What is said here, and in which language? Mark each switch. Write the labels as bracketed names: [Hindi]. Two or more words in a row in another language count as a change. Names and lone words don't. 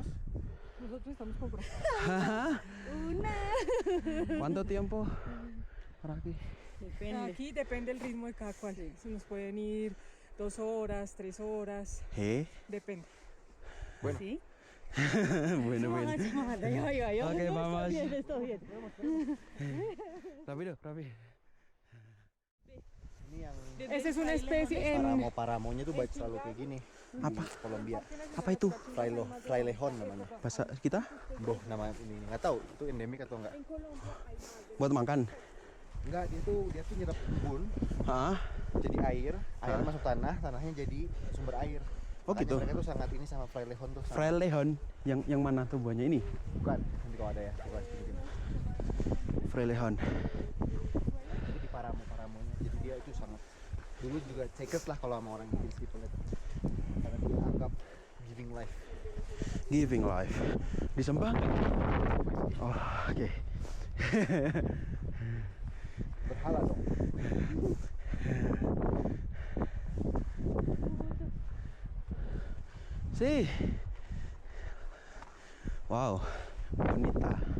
[Spanish] Nosotros estamos con Fran. ¿Cuánto tiempo? Por aquí. Depende. Aquí depende el ritmo de cada cual. Se nos pueden ir 2 horas, 3 horas, depende. Bueno. ¿Sí? Bueno, bueno. [Indonesian] Semangat, ayo, ayo, ayo. Oke, [Spanish] Está vamos. bien, está bien. Rápido, rápido. [Indonesian] Ini yang [Spanish] Esa es una especie en... [Indonesian] paramonya tuh baik selalu kayak gini. Apa? Di Kolombia. Apa itu? Frailejón namanya. Bahasa kita? Boh, nama ini nggak tahu itu endemik atau enggak. Buat makan. Enggak, dia tuh nyerap embun Hah? jadi air masuk tanah, tanahnya jadi sumber air. Oh, Makanya gitu. Mereka tuh sangat ini sama Frailejón tuh. Frailejón yang mana tuh buahnya ini? Bukan, nanti kalau ada ya, bukan sebutin. Frailejón. Itu di paramonya. Jadi dia itu sangat dulu juga sacred lah kalau sama orang Inggris gitu lihat. Karena dia anggap [English] giving life. Giving life. [Indonesian] Disembah? Oh, oke. Berhala dong. Sih. [Spanish] Wow, bonita.